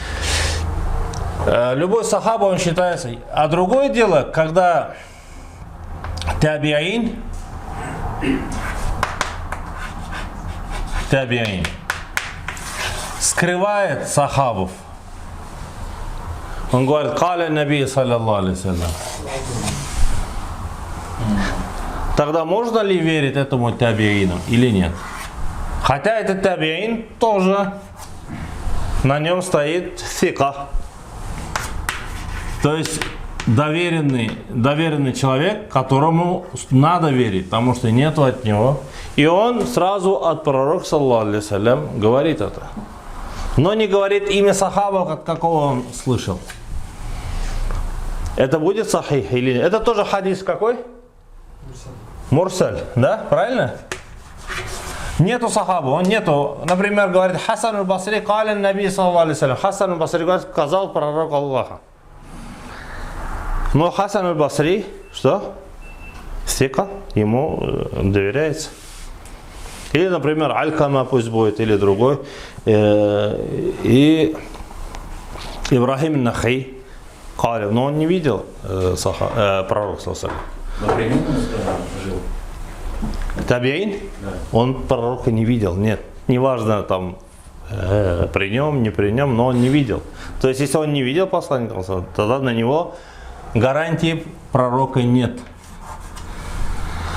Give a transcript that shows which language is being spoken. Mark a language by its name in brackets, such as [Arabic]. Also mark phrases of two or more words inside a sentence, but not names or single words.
[Russian] Любой сахаба, он считается. А другое дело, когда табиин скрывает сахабов. Он говорит, [Arabic] قال النبي، صلى الله عليه وسلم. [Russian] Тогда можно ли верить этому табиину или нет? Хотя этот табиин тоже на нем стоит сика. То есть доверенный человек, которому надо верить, потому что нету от него. И он сразу от пророка, [Arabic] صلى الله عليه وسلم, [Russian] говорит это. Но не говорит имя сахаба, от какого он слышал. Это будет сахих или нет? Это тоже хадис какой? Мурсаль, да? Правильно? Нету сахаба, он нету. Например, говорит Хасан аль-Басри, [Arabic] قال النبي، صلى الله عليه وسلم. [Russian] Хасан аль-Басри говорит, сказал пророк Аллаха. Но Хасан аль-Басри, что? Сика, ему доверяется. Или, например, Аль-Кама пусть будет, или другой. И Ибрахим ан-Нахи, но он не видел пророка, [Arabic] صلى الله عليه [Russian] жил. Табиин? Да. Он пророка не видел, нет. Неважно там при нем, не при нем, но он не видел. То есть, если он не видел посланника, тогда на него гарантии пророка нет.